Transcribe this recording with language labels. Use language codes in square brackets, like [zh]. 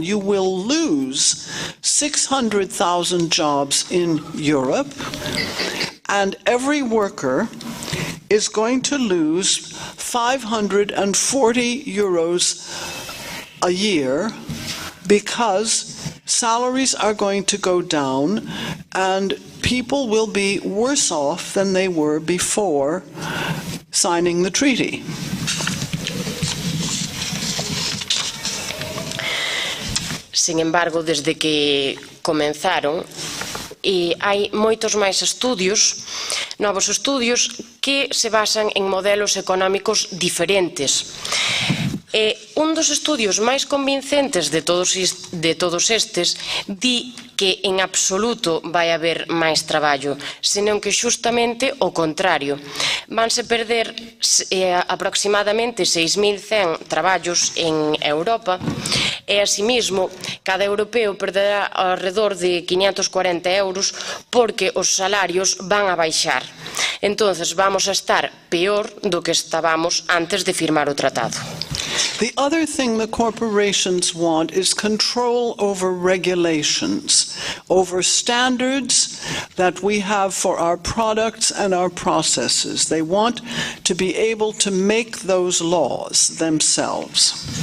[en] You will lose 600,000 jobs in Europe, and every worker is going to lose 540 euros a year because salaries are going to go down and people will be worse off than they were before signing the treaty. [gl] Sin embargo, desde que comenzaron, hai moitos máis estudios, novos estudios, que se basan en modelos económicos diferentes. Un dos estudios máis convincentes de todos estes di que en absoluto vai haber máis traballo, senón que xustamente o contrario. Vanse perder aproximadamente 6.100 traballos en Europa e, asimismo, cada europeo perderá alrededor de 540 euros porque os salarios van a baixar. Entonces, vamos a estar peor do que estábamos antes de firmar o tratado. [en] The other thing the corporations want is control over regulations, over standards that we have for our products and our processes. They want to be able to make those laws themselves.